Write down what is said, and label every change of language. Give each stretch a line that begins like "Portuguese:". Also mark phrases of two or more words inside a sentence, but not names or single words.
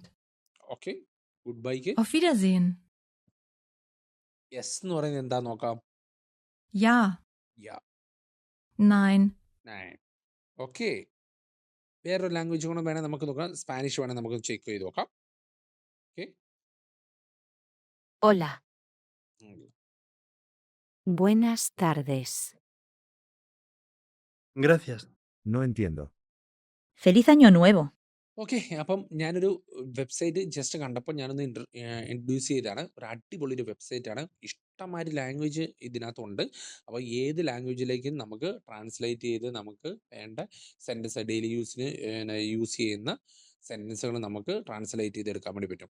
English: Okay, good bike
German: Auf Wiedersehen.
Malayalam: യെസ് എന്ന് പറയുന്നത് എന്താ നോക്കാം.
German: Ja. യാ, Nein. നൈൻ.
Malayalam: ഓക്കെ, വേറൊരു ലാംഗ്വേജ് കൂടെ വേണേൽ നമുക്ക് നോക്കാം. സ്പാനിഷ് വേണേൽ നമുക്ക് ചെക്ക് ചെയ്ത് നോക്കാം. ഓക്കെ,
Spanish: Hola, buenas tardes. Gracias. No entiendo. Feliz Año Nuevo.
Malayalam: ഓക്കെ. അപ്പം ഞാനൊരു
English: website just
Malayalam: കണ്ടപ്പോൾ ഞാനൊന്ന് ഇൻട്രൊഡ്യൂസ് ചെയ്തതാണ്. ഒരു അടിപൊളി ഒരു വെബ്സൈറ്റാണ്. ഇഷ്ടംമാതിരി ലാംഗ്വേജ് ഇതിനകത്തുണ്ട്. അപ്പോൾ ഏത് ലാംഗ്വേജിലേക്കും നമുക്ക് ട്രാൻസ്ലേറ്റ് ചെയ്ത് നമുക്ക് വേണ്ട
English: sentence daily use
Malayalam: ചെയ്യുന്ന സെൻറ്റൻസുകൾ നമുക്ക് ട്രാൻസ്ലേറ്റ് ചെയ്തെടുക്കാൻ വേണ്ടി പറ്റും.